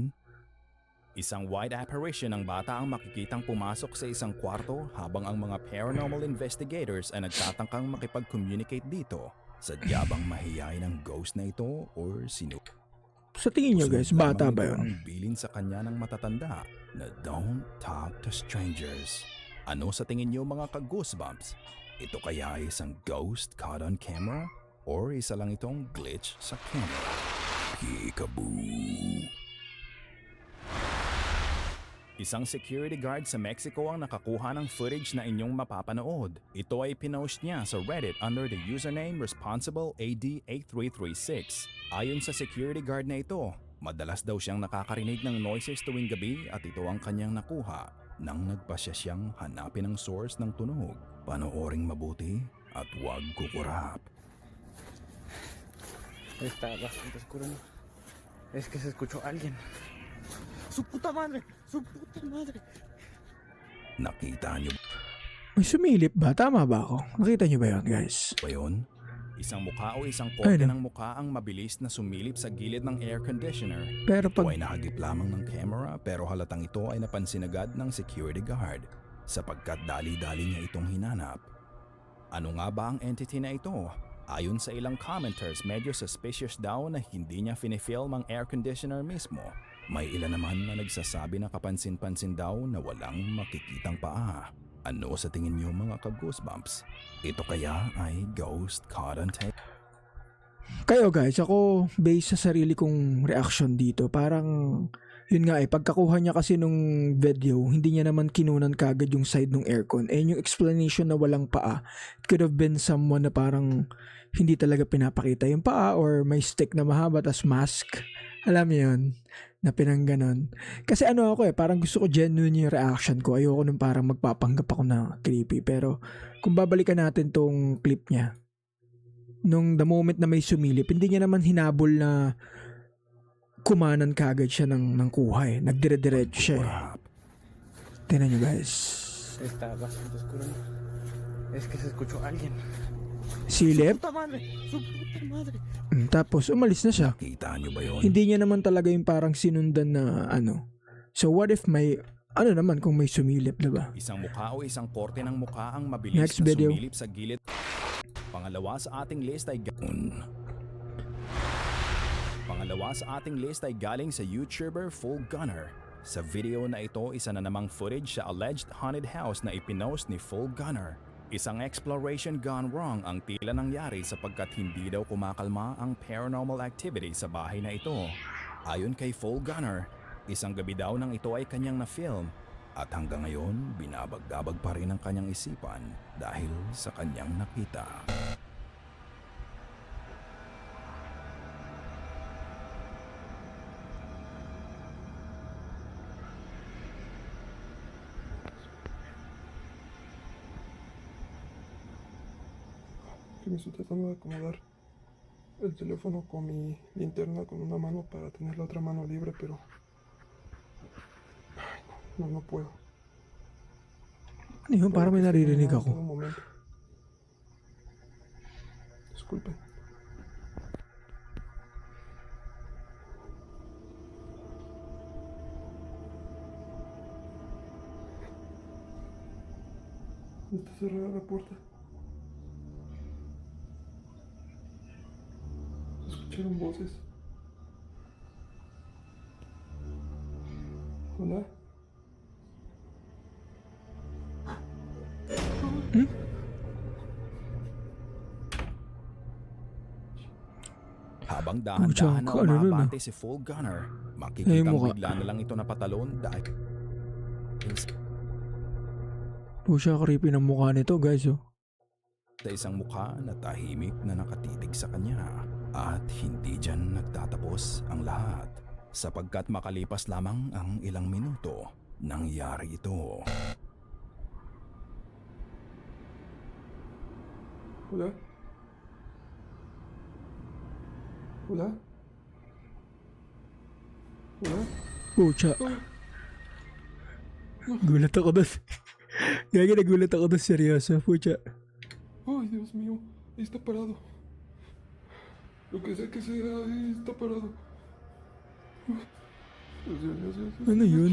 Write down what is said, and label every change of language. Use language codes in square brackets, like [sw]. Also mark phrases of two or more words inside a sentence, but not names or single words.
[tl] Isang [en] white apparition [tl] ng bata ang makikitang pumasok sa isang kwarto habang ang mga [en] paranormal investigators [tl] ay nagtatangkang makipag-communicate dito. Sadya bang mahihayin ang ghost na ito or sino? Sa tingin nyo guys, Sunod bata lamang ba ito yun? ang bilin sa kanya ng matatanda na [en] don't talk to strangers. [tl] Ano sa tingin niyo mga ka-goosebumps? Ito kaya ay isang [en] ghost caught on camera? [tl] Or isa lang itong glitch sa camera? [en] Peekaboo! [tl] Isang security guard sa Mexico ang nakakuha ng footage na inyong mapapanood. Ito ay pinost niya sa Reddit [en] under the username [tl] ResponsibleAD8336. Ayon sa security guard na ito, madalas daw siyang nakakarinig ng noises tuwing gabi at ito ang kanyang nakuha nang nagpasya siyang hanapin ang source ng tunog. Panooring mabuti at huwag kukurap. [es] Está bastante oscuro, ¿no? Es que se escuchó a alguien. ¡Su puta madre! ¡Su puta madre! [tl] Nakita niyo May sumilip ba? Tama ba ako? Nakita nyo ba yun guys? ba yun? Isang mukha o isang Ay, kote no. ng mukha ang mabilis na sumilip sa gilid ng air conditioner. Pero Ito pag ay nahagip lamang ng camera pero halatang ito ay napansin agad ng security guard sapagkat dali-dali niya itong hinanap. Ano nga ba ang entity na ito? Ayon sa ilang commenters, medyo suspicious daw na hindi niya finifilm ang air conditioner mismo. May ilan naman na nagsasabi na kapansin-pansin daw na walang makikitang paa. Ano sa tingin niyo mga ka-goosebumps? Ito kaya ay [en] ghost caught on tape? [tl] kayo guys, ako based sa sarili kong reaction dito, parang yun nga pagkakuha niya kasi nung video, hindi niya naman kinunan kagad yung side ng aircon. And yung explanation na walang paa, [en] it could have been someone [tl] na parang hindi talaga pinapakita yung paa or may stick na mahaba tas mask. Alam niyo yun? Na pinangganon. Kasi ano ako parang gusto ko genuine yung reaction ko. Ayoko nung parang magpapanggap ako na creepy. Pero kung babalikan natin tong clip niya, nung [en] the moment [tl] na may sumilip, hindi niya naman hinabol na kumanan kagad siya ng kuha Nagdire-diretso siya Tingnan nyo guys. [es] Está bastante oscuro. Es que se escuchó alguien. [tl] Silip. [es] ¡Puta madre! ¡Su puta madre! [tl] Tapos umalis na siya. Kita niyo ba yun? Hindi niya naman talaga yung parang sinundan na ano. [en] So what if [tl] may, ano naman kung may sumilip, diba? Isang mukha o isang korte ng mukha ang mabilis Next na video. sumilip sa gilid. Pangalawa sa ating list ay galing sa YouTuber Full Gunner. Sa video na ito, isa na namang footage sa alleged haunted house na ipinost ni Full Gunner. Isang [en] exploration gone wrong [tl] ang tila nangyari sapagkat hindi daw kumakalma ang paranormal activity sa bahay na ito. Ayon kay Full Gunner, isang gabi daw nang ito ay kanyang na-film at hanggang ngayon binabagdabag pa rin ang kanyang isipan dahil sa kanyang nakita. [es] Que me estoy tratando de acomodar el teléfono con mi linterna con una mano para tener la otra mano libre, pero ay, no puedo. [tl] Ano yun? Parang may naririnig [es] En [tl] ako. [es] todo momento. Disculpen. Está cerrada la puerta. Escucharon voces. Hola. [tl] Habang dahan-dahan na Pucha, ano nun, umabante si Full Gunner, Ay, makikitang mukha. bigla na lang ito napatalon dahil Pusha, creepy ng mukha nito guys sa isang mukha na tahimik na nakatitig sa kanya. At hindi dyan nagtatapos ang lahat, sapagkat makalipas lamang ang ilang minuto, nangyari ito. [es] Hola. Hola. Hola. [tl] Pucha. Gulat ako doon. Gagi, nagulat ako doon, seryoso. Pucha. Ay, [es] Dios mío, ahí está parado. Lo que sea que sea, ahí está parado. Dios. [tl] Ano yun?